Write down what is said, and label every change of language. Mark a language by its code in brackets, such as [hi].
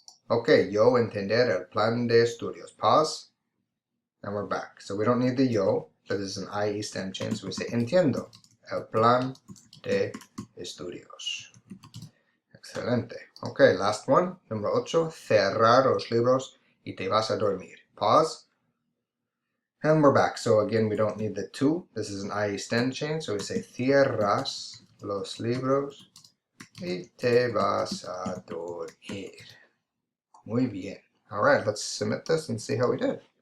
[es] Okay, yo entender el plan de estudios. [en] Pause. And we're back. So we don't need the yo, but this is an IE stem change. So we say [es] entiendo el plan de estudios. Excelente. [en] Okay, last one. [es] Número 8. Cerrar los libros y te vas a dormir. [en] Pause. And we're back. So again, we don't need the to. This is an IE stem change. So we say [es] cierras los libros y te vas a dormir. Muy bien. [en] All right, let's submit this and see how we did.